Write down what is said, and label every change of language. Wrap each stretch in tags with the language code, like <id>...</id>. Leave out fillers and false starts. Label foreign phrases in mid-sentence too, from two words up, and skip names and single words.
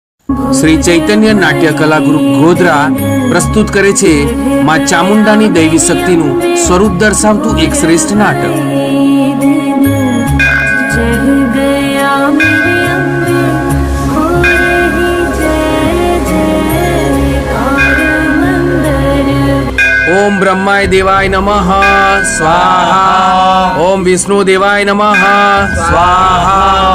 <gu>શ્રી ચૈતન્ય નાટ્ય કલા ગ્રુપ ગોધરા પ્રસ્તુત કરે છે માં ચામુંડાની દૈવી શક્તિનું સ્વરૂપ દર્શાવતું એક શ્રેષ્ઠ નાટક।</gu> <sa>ओम ब्रह्माय देवाय नमः स्वाहा। ओम विष्णु देवाय नमः स्वाहा।</sa>